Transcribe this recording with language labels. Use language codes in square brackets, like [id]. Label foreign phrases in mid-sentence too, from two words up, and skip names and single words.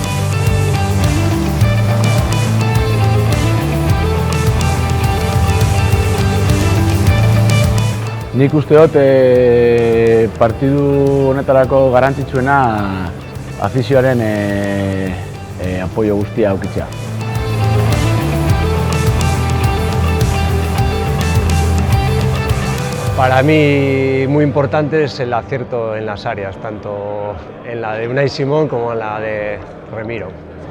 [eu] Nik uste dut partidu honetarako garrantzitsuena afizioaren apoio guztia aukitzea. [es] Para mí muy importante es el acierto en las áreas, tanto en la de Unai Simón como en la de Remiro.